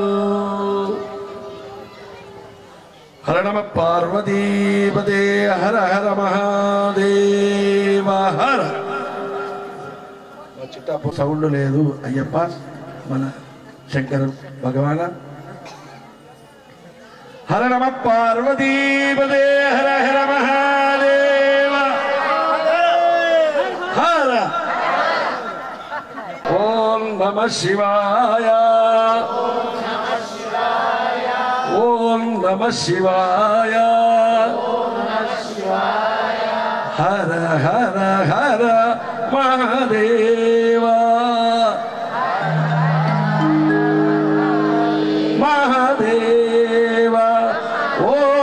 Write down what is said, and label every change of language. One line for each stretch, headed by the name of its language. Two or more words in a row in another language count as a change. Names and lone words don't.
Sanskrit: హర నమ పార్వతీపతే హర హర మహాదేవ హర
Telugu: చిట్టాపు సౌండ్ లేదు
Sanskrit: అయ్యప్ప మన శంకర భగవాన హర నమ పార్వతీపదే హర హర మహాదేవ హర ఓం नमः शिवाय ओम नमः शिवाय हर हर हर महादेव महादेव ओम